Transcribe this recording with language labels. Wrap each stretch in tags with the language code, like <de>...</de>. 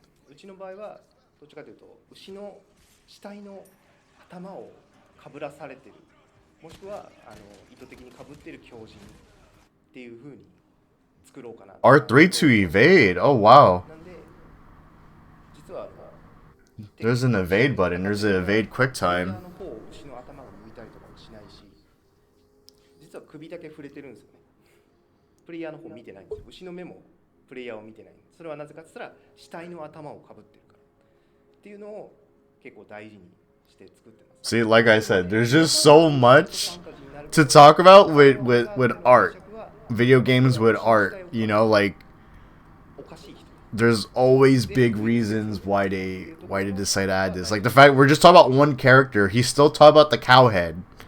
<ja>うちの場合はどっちかというと牛の死体の頭をかぶらされてるもしくは意図的にかぶってる狂人っていう風に作ろうかな。</ja> <en>R3 to evade. Oh wow.</en> <ja>なんで実は</ja> <en>There's an evade button. There's an evade quick time.</en> <ja>牛の頭を抜いたりとかもしないし、実は首だけ触れてるんですよね。プレイヤーの方見てないんですよ。牛の目もプレイヤーを見てない。それはなぜかって言ったら死体の頭をかぶってるからっていうのを結構大事にして作ってます。</ja> <en>See, like I said, there's just so much to talk about with art. Video games with art, you know, like there's always big reasons why they decide to add this. Like the fact we're just talking about one character, he's still talking about the cow head.</en>